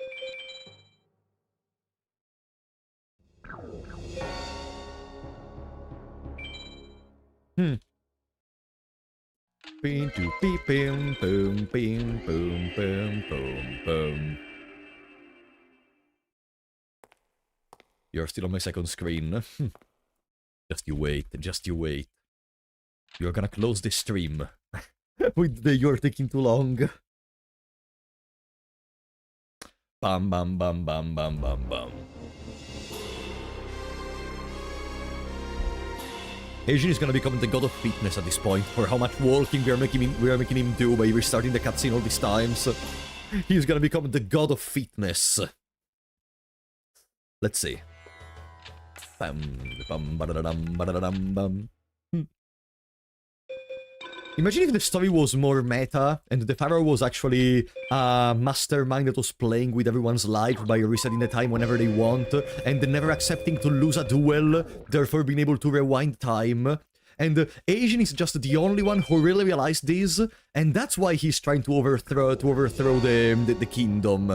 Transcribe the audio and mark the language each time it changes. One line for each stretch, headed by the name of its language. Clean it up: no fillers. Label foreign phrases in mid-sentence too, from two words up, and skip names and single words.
English: Boom, boom, boom, boom, boom, boom, boom. You're still on my second screen. Just you wait, just you wait. You're gonna close the stream. With the "you're taking too long." Bam, bam, bam, bam, bam, bam, bam. Asian is gonna become the god of fitness at this point, for how much walking we are making him do by restarting the cutscene all these times. He's gonna become the god of fitness. Let's see. Bam, bam, ba-da-da-dum, ba-da-da-dum, bam. Imagine if the story was more meta, and the Pharaoh was actually a mastermind that was playing with everyone's life by resetting the time whenever they want, and never accepting to lose a duel, therefore being able to rewind time. And Asian is just the only one who really realized this, and that's why he's trying to overthrow the kingdom.